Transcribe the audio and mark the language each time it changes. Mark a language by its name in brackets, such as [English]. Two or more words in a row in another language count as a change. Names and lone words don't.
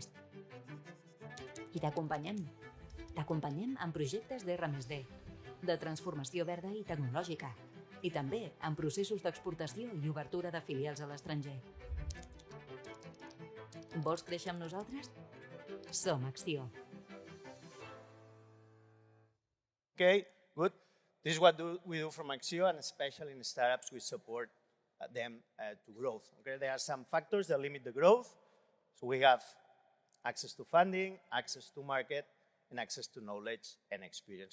[Catalan] I t'acompanyem. T'acompanyem en projectes d'R+D, de transformació verda i tecnològica, i també en processos d'exportació i obertura de filials a l'estranger. Vols créixer amb nosaltres? Som ACCIÓ. [English] Okay, good. This is what we do from ACCIÓ, and especially in startups, we support them to growth. Okay, there are some factors that limit the growth. So we have access to funding, access to market, and access to knowledge and experience.